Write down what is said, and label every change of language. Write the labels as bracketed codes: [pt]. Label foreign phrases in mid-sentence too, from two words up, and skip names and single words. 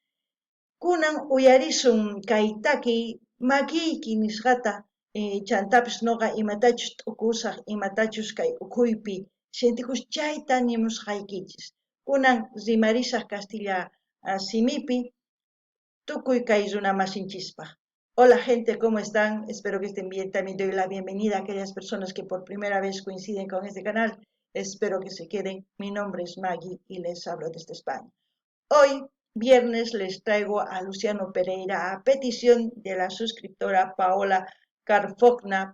[qu] Kunan uyarisun kay takiy makiyki nisqata chantapis noqa imatachus t'ukusaq imatachus kay ukhuypi sintikus chayta nimusqaykichis. Kunan rimarisaq Castilla simipi tukuy kay runa masinchispaq. [es] Hola gente, ¿cómo están? Espero que estén bien. También doy la bienvenida a aquellas personas que por primera vez coinciden con este canal. Espero que se queden. Mi nombre es Maggie y les hablo desde España. Hoy, viernes, les traigo a Luciano Pereira a petición de la suscriptora Paola Carfogna.